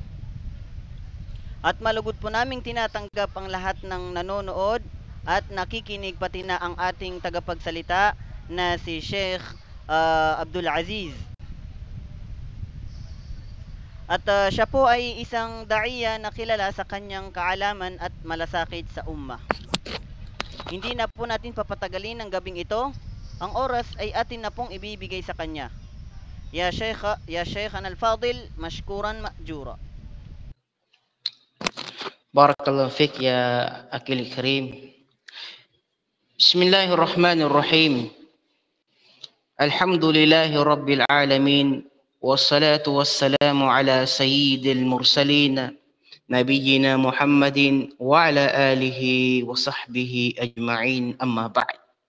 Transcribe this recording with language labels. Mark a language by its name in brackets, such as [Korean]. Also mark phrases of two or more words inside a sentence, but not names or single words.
[Filipino] At malugod po naming tinatanggap ang lahat ng nanonood at nakikinig pati na ang ating tagapagsalita na si Sheikh Abdul Aziz. At siya po ay isang daiya na kilala sa kanyang kaalaman at malasakit sa ummah. Hindi na po natin papatagalin ang gabing ito. Ang oras ay atin na pong ibibigay sa kanya. [Arabic] يا شيخ الفاضل، مشكورا مأجورا. بارك الله فيك يا أخي الكريم. بسم الله الرحمن الرحيم. الحمد لله رب العالمين. والصلاة والسلام على سيد المرسلين. نبينا محمد وعلى آله وصحبه أجمعين، أما بعد.